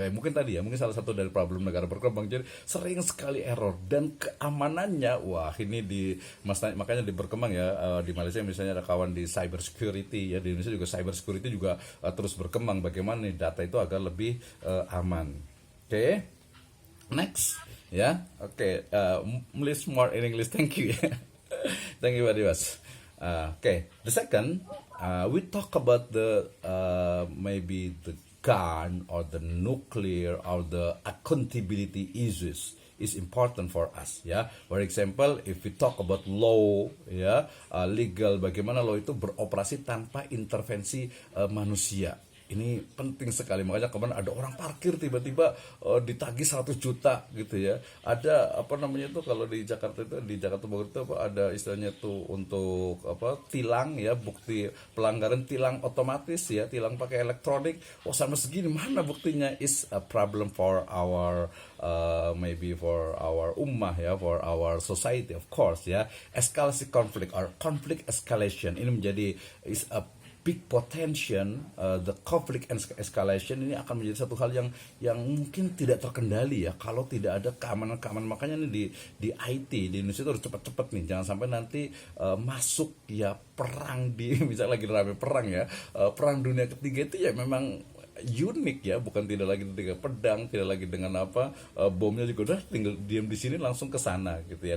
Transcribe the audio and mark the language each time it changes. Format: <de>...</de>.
<id>Mungkin salah satu dari problem negara berkembang, jadi sering sekali error dan keamanannya, wah ini makanya di berkembang ya, di Malaysia misalnya ada kawan di cyber security ya, di Indonesia juga cyber security juga terus berkembang, bagaimana nih data itu agar lebih aman. Oke. Next ya.</id> <en>Oke, please more in English, thank you. Thank you very much. Okay, the second, we talk about the maybe the gun or the nuclear or the accountability issues is important for us ya. For example, if we talk about law ya, legal,</en> <id>bagaimana law itu beroperasi tanpa intervensi manusia. Ini penting sekali, makanya kemarin ada orang parkir tiba-tiba ditagih 100 juta gitu ya. Ada apa namanya itu kalau di Jakarta itu, di Jakarta Bogor itu ada istilahnya tuh untuk tilang ya, bukti pelanggaran tilang otomatis ya, tilang pakai elektronik. Oh sama segini, mana buktinya?</id> <en>Is a problem for our maybe for our ummah ya, for our society of course ya.</en> <id>Eskalasi konflik</id> <en>or conflict escalation</en> <id>ini menjadi</id> <en>is a big potential, the conflict escalation</en> <id>ini akan menjadi satu hal yang mungkin tidak terkendali ya kalau tidak ada keamanan. Makanya nih di IT di Indonesia itu harus cepat-cepat nih, jangan sampai nanti masuk ya perang misalnya lagi rame perang ya, perang dunia ketiga itu ya memang unik ya, bukan tidak lagi dengan pedang, tidak lagi dengan bomnya juga udah tinggal diam di sini langsung ke sana gitu ya.</id>